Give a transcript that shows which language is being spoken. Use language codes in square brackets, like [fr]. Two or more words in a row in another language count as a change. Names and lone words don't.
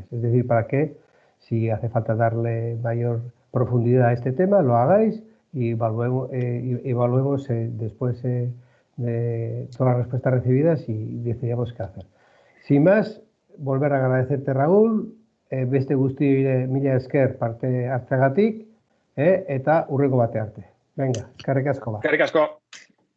[es] Es decir, para que, si hace falta darle mayor profundidad a este tema, lo hagáis y evaluemos después de todas las respuestas recibidas y decidamos qué hacer. Sin más, volver a agradecerte, Raúl, [eu] beste guztioi mila esker parte hartzeagatik, eta hurrengo bate arte. Venga, eskerrik asko. Eskerrik asko.